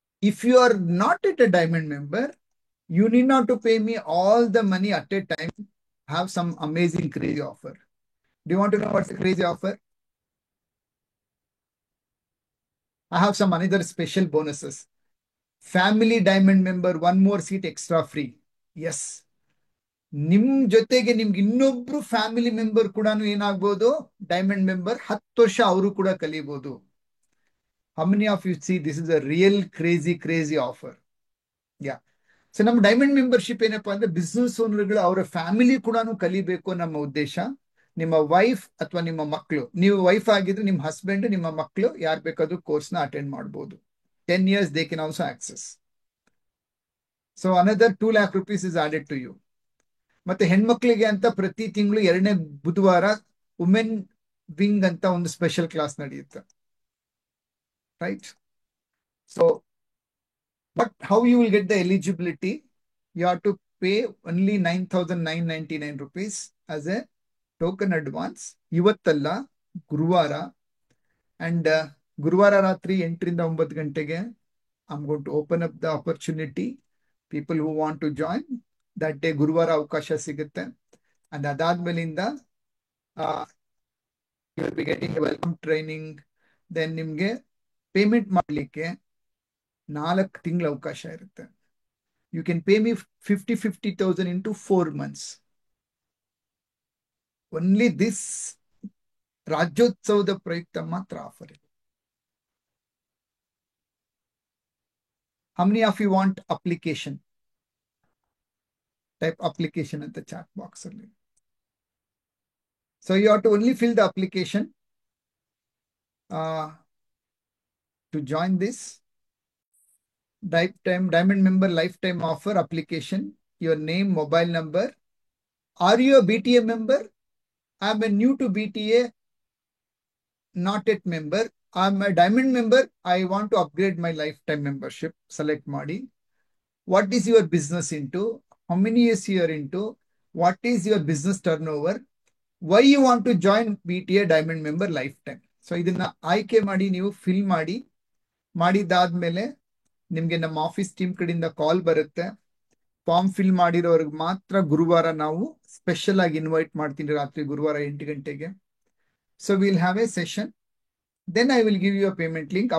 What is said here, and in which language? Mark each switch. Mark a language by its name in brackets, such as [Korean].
[English] If you are not at a diamond member, you need not to pay me all the money at a time. Have some amazing crazy offer. Do you want to know what's the crazy offer? I have some another special bonuses. Family diamond member, 1 more seat extra free. Yes. [Kannada] ನಿಮ್ ಜೊತೆಗೆ ನಿಮ್ಗೆ ಇನ್ನೊಬ್ರು family member ಕೂಡ ಏನಾಗ್ಬೋದು? Diamond member. 10 ವರ್ಷ ಅವರು ಕೂಡ ಕಲಿಬಹುದು. [English] How many of you see this is a real crazy offer? Yeah. [Kannada] So ನಮ್ಮ ಡೈಮಂಡ್ ಮೆಂಬರ್ಶಿಪ್ ಏನಪ್ಪಾ ಅಂದ್ರೆ, ಬಿಸ್ನೆಸ್ ಓನರ್ಗಳು ಅವರ ಫ್ಯಾಮಿಲಿ ಕೂಡ ಕಲಿಬೇಕು ನಮ್ಮ ಉದ್ದೇಶ. ನಿಮ್ಮ ವೈಫ್ ಅಥವಾ ನಿಮ್ಮ ಮಕ್ಕಳು, ನೀವು ವೈಫ್ ಆಗಿದ್ರೆ ನಿಮ್ಮ ಹಸ್ಬೆಂಡ್, ನಿಮ್ಮ ಮಕ್ಕಳು ಯಾರು ಬೇಕಾದ್ರೂ ಕೋರ್ಸ್ನ ಅಟೆಂಡ್ ಮಾಡಬಹುದು. [English] 10 years they can also access. So another 2 lakh rupees is added to you. [Kannada] ಮತ್ತೆ ಹೆಣ್ಮಕ್ಳಿಗೆ ಅಂತ ಪ್ರತಿ ತಿಂಗಳು 2ನೇ ಬುಧವಾರ ವುಮೆನ್ ವಿಂಗ್ ಅಂತ ಒಂದು ಸ್ಪೆಷಲ್ ಕ್ಲಾಸ್ ನಡೆಯುತ್ತೆ. [English] Right. So how you will get the eligibility? You have to pay only 9,999 rupees as a token advance. [Kannada] ಇವತ್ತಲ್ಲ, ಗುರುವಾರ. And ಗುರುವಾರ ರಾತ್ರಿ 8ರಿಂದ 9 ಗಂಟೆಗೆ [English] I'm going to open up the opportunity. People who want to join, that day [Kannada] ಗುರುವಾರ ಅವಕಾಶ ಸಿಗುತ್ತೆ. [English] And ಅದಾದ್ಮೇಲಿಂದ you will be getting a welcome training. [Kannada] Then ನಿಮ್ಗೆ payment ಮಾಡಲಿಕ್ಕೆ 4 ತಿಂಗಳ ಅವಕಾಶ ಇರುತ್ತೆ. [English] You can pay me 50,000 into 4 months. [Kannada] Only this ರಾಜ್ಯೋತ್ಸವದ ಪ್ರಯುಕ್ತ ಮಾತ್ರ ಆಫರ್ ಇದೆ. [English] How many of you want application? Type application at the chat box only. So you have to only fill the application to join this diamond member lifetime offer application. Your name, mobile number. Are you a BTA member? I'm a new to BTA, not yet member. I'm a diamond member. I want to upgrade my lifetime membership. Select ಮಾಡಿ. What is your business into? How many years you are into? What is your business turnover? Why you want to join BTA diamond member lifetime? [Kannada] So ಇದನ್ನ ಆಯ್ಕೆ ಮಾಡಿ ನೀವು fill ಮಾಡಿ. ಮಾಡಿದಾದ್ಮೇಲೆ ನಿಮ್ಗೆ ನಮ್ಮ office team ಕಡೆಯಿಂದ ಕಾಲ್ ಬರುತ್ತೆ. ಫಾರ್ಮ್ ಫಿಲ್ ಮಾಡಿರೋರ್ಗೆ ಮಾತ್ರ ಗುರುವಾರ ನಾವು ಸ್ಪೆಷಲ್ ಆಗಿ ಇನ್ವೈಟ್ ಮಾಡ್ತೀನಿ, ರಾತ್ರಿ ಗುರುವಾರ 8 ಗಂಟೆಗೆ. [English] So will have a session. Then I will give you a payment link.